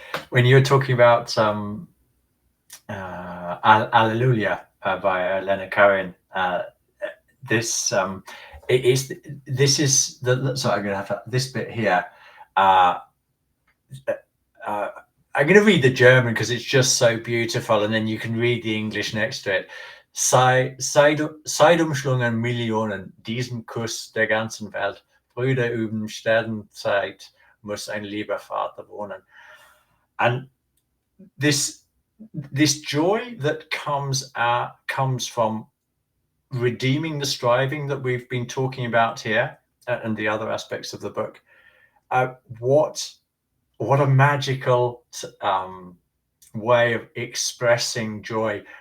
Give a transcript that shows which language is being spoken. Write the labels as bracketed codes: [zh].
[en] When you're talking about Alleluia by Leonard Cohen, this is the. So I'm going to have this bit here. I'm going to read the German because it's just so beautiful, and then you can read the English next to it. [de] Sei umschlungen Millionen, diesen Kuss der ganzen Welt. Brüder üben Sternenzeit, muss ein lieber Vater wohnen. [en] And this joy that comes from redeeming the striving that we've been talking about here, and the other aspects of the book. What a magical way of expressing joy.